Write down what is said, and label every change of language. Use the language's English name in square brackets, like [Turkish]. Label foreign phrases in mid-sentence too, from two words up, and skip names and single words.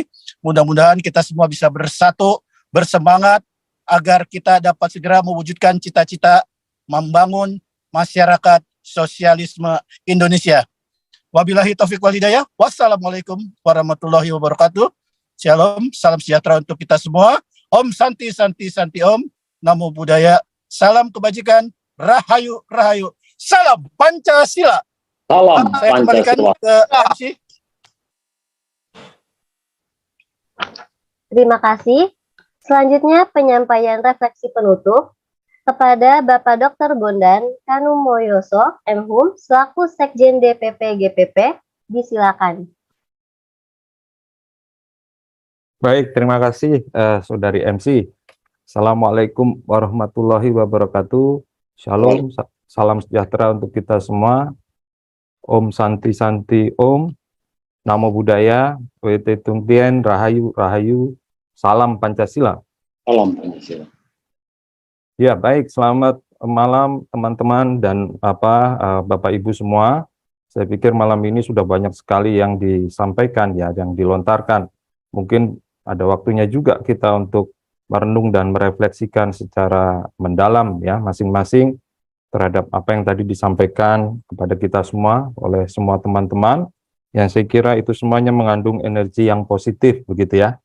[Indonesian] Mudah-mudahan kita semua bisa bersatu, bersemangat, agar kita dapat segera mewujudkan cita-cita membangun masyarakat sosialisme Indonesia. [Arabic] وبالله التوفيق والهداية والسلام عليكم ورحمة الله وبركاته. [Indonesian] Shalom, salam sejahtera untuk kita semua. [Sanskrit] ॐ शान्ति शान्ति शान्ति ॐ. [Pali] Namo Buddhaya. [Indonesian] Salam kebajikan. Rahayu Rahayu. Salam Pancasila. Salam Saya kembalikan Pancasila. ke MC. Terima kasih. Selanjutnya penyampaian refleksi penutup kepada Bapak Dr. Bondan Kanumoyoso, MHum, selaku Sekjen DPP GPP, disilakan. Baik, terima kasih Saudari MC. [Arabic] السلام عليكم ورحمة الله وبركاته. [Indonesian] Shalom, salam sejahtera untuk kita semua. [Sanskrit] ॐ शान्ति शान्ति ॐ. [Pali] Namo Buddhaya, [Indonesian] WT Tungtien, Rahayu Rahayu. Salam Pancasila. Salam Pancasila. Ya, baik. Selamat malam teman-teman dan Bapak Ibu semua. Saya pikir malam ini sudah banyak sekali yang disampaikan ya, yang dilontarkan. Mungkin ada waktunya juga kita untuk merenung dan merefleksikan secara mendalam ya masing-masing terhadap apa yang tadi disampaikan kepada kita semua oleh semua teman-teman, yang saya kira itu semuanya mengandung energi yang positif begitu ya.